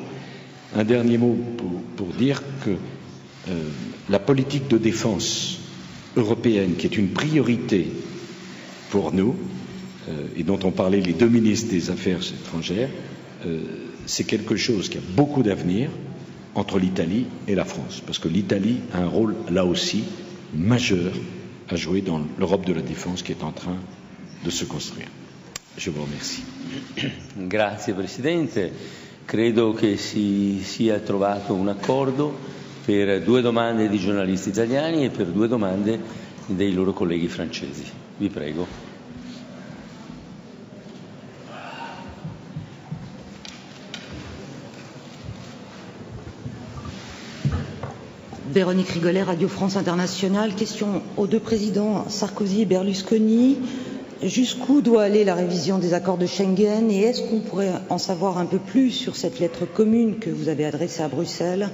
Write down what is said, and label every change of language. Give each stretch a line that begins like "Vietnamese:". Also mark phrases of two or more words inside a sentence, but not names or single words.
French: Un dernier mot pour dire que la politique de défense européenne, qui est une priorité pour nous, et dont ont parlé les deux ministres des Affaires étrangères, c'est quelque chose qui a beaucoup d'avenir entre l'Italie et la France, parce que l'Italie a un rôle, là aussi, majeur à jouer dans l'Europe de la défense qui est en train de se construire. Je vous remercie.
Italian: Grazie Presidente. Credo che si sia trovato un accordo per due domande di giornalisti italiani e per due domande dei loro colleghi francesi. Vi prego.
French: Véronique Rigolet, Radio France Internationale. Question aux deux présidents Sarkozy et Berlusconi. Jusqu'où doit aller la révision des accords de Schengen et est-ce qu'on pourrait en savoir un peu plus sur cette lettre commune que vous avez adressée à Bruxelles?